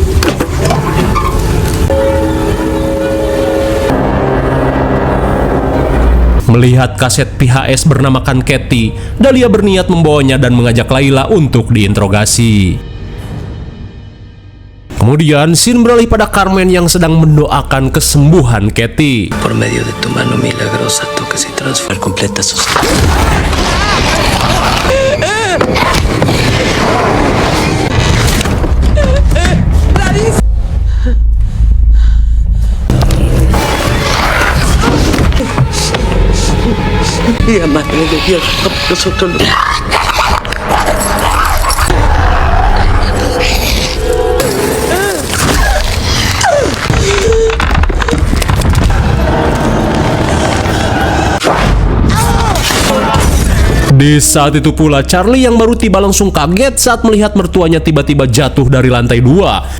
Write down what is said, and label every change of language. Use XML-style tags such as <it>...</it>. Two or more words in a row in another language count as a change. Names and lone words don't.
<id>Melihat kaset PHS bernamakan Kathy, Dahlia berniat membawanya dan mengajak Layla untuk diinterogasi. Kemudian, scene beralih pada Carmen yang sedang mendoakan kesembuhan Kathy.</id> <es>Por medio de tu mano milagrosa toques y transforma completa sus. Y madre de Dios, nosotros lo...</es> <id>Di saat itu pula, Charlie yang baru tiba langsung kaget saat melihat mertuanya tiba-tiba jatuh dari lantai 2.</id>